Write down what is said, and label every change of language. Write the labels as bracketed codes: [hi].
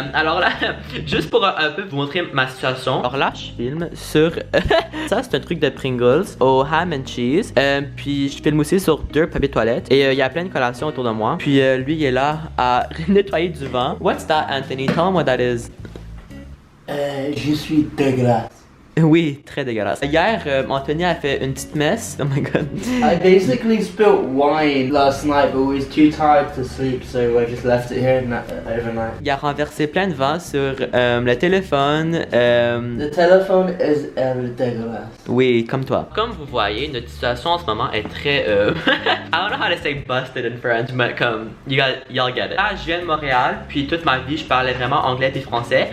[fr] Alors là, juste pour un peu vous montrer ma situation. Alors là, je filme sur ça, c'est un truc de Pringles au [en] ham and cheese. [fr] Puis je filme aussi sur 2 papiers toilettes. Et il y a plein de collations autour de moi. Puis lui il est là à nettoyer du vent. [en] What's that, Anthony? Tell him what that is. [fr] Je suis dégueulasse. Oui, très dégueulasse. Hier, Anthony a fait une petite messe. [en] Oh my god. I basically spilt wine last night, but we was too tired to sleep, so I just left it here overnight. [fr] Il a renversé plein de vent sur le téléphone. [en] The telephone is dégueulasse. [fr] Oui, comme toi. Comme vous voyez, notre situation en ce moment est très [en] I don't know how to say busted in French, but [fr] comme [en] y'all get it. [fr] Là, je viens de Montréal, puis toute ma vie, je parlais vraiment anglais et français.